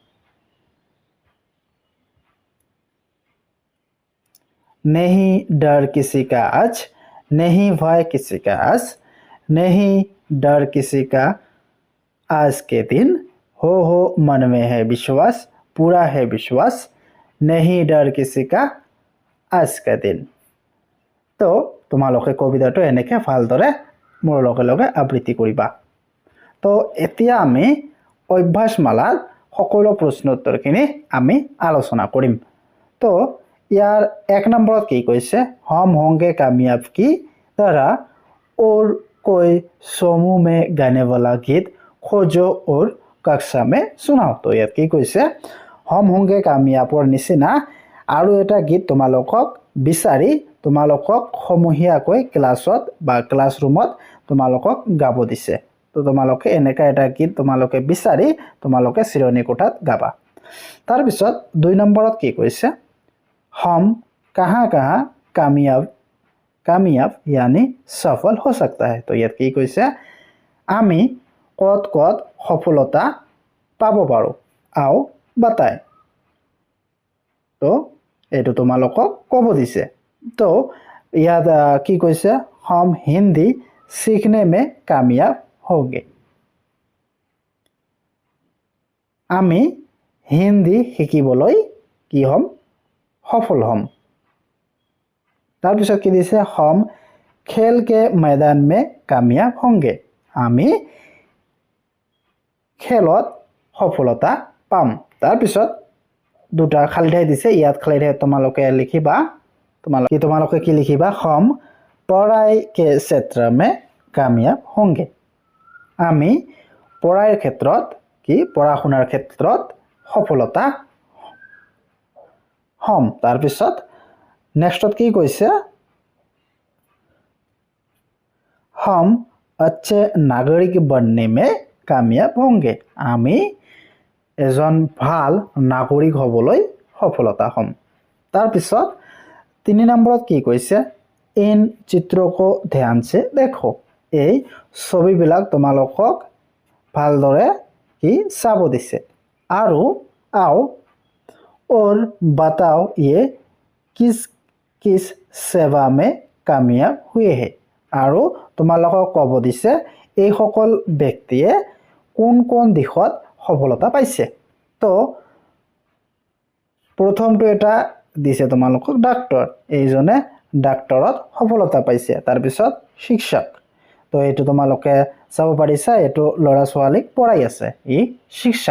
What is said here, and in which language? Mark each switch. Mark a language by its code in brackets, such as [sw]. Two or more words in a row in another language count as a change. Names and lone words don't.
[hi] नहीं डर किसी का आज, नहीं भय किसी का आज, नहीं डर किसी का आज के दिन। हो मन में है विश्वास, पूरा है विश्वास, नहीं डर किसी का आज का दिन। [as] तो তোমালোকে কবিতাটো এনেকৈ ভালদৰে মোৰ লগে লগে আবৃত্তি কৰিবা। তো এতিয়া আমি অভ্যাসমালাৰ সকলো প্ৰশ্ন উত্তৰখিনি আমি আলোচনা কৰিম। তো ইয়াৰ 1 নম্বৰত কি কৈছে, [hi] हम होंगे कामयाब की तरह और कोई समूह में गाने वाला गीत खोजो और कक्षा में सुनाओ। [as] तो ইয়াত কি কৈছে, [hi] हम होंगे कामयाबर [as] নিচিনা আৰু এটা গীত তোমালোকক বিচাৰি তোমালোকক সমূহীয়াকৈ ক্লাছত বা ক্লাছৰুমত তোমালোকক গাব দিছে। তো তোমালোকে এনেকা এটা গীত তোমালোকে বিচাৰি তোমালোকে চিৰণী কোঠাত গাবা। তাৰ পিছত 2 নম্বৰত কি কৈছে, [hi] हम कहाँ कामयाब यानी सफल हो सकता है। [as] तो ইয়াত কি কৈছে, আমি কত কত সফলতা পাব পাৰো, [hi] आओ बताए। [as] তো এইটো তোমালোকক ক'ব দিছে। তো ইয়াত কি কৈছে, [hi] हम हिंदी सीखने में कामयाब होंगे। [as] আমি হিন্দী শিকিবলৈ কি হম, সফল হম। তাৰপিছত কি দিছে, [hi] हम खेल के मैदान में कामयाब होंगे। [as] আমি খেলত সফলতা পাম। তাৰপিছত দুটা খালি ঠাই দিছে, ইয়াত খালি ঠাই তোমালোকে লিখিবা। তোমালোকে কি লিখিবা, [hi] हम पढ़ाई के क्षेत्र में कामयाब होंगे। [as] আমি পঢ়াৰ ক্ষেত্ৰত কি পঢ়া শুনাৰ ক্ষেত্ৰত সফলতা হম। তাৰপিছত নেক্সটত কি কৈছে, [hi] हम अच्छे नागरिक बनने में कामयाब होंगे। [as] আমি এজন ভাল নাগৰিক হ'বলৈ সফলতা হম। তাৰপিছত 3 নম্বৰত কি কৈছে, [hi] इन चित्रों को ध्यान से देखो। [as] এই ছবিবিলাক তোমালোকক ভালদৰে কি চাব দিছে। [hi] আৰু आओ और बताओ ये किस किस सेवा में कामयाब हुए हैं। [as] আৰু তোমালোকক ক'ব দিছে এই সকল ব্যক্তিয়ে কোন কোন দিশত সফলতা পাইছে। তো প্ৰথমটো এটা দিছে তোমালোকক ডাক্তৰ, এইজনে ডাক্তৰত সফলতা পাইছে। তাৰপিছত শিক্ষক, তো এইটো তোমালোকে চাব পাৰিছা, এইটো ল'ৰা ছোৱালীক পঢ়াই আছে, ই শিক্ষক।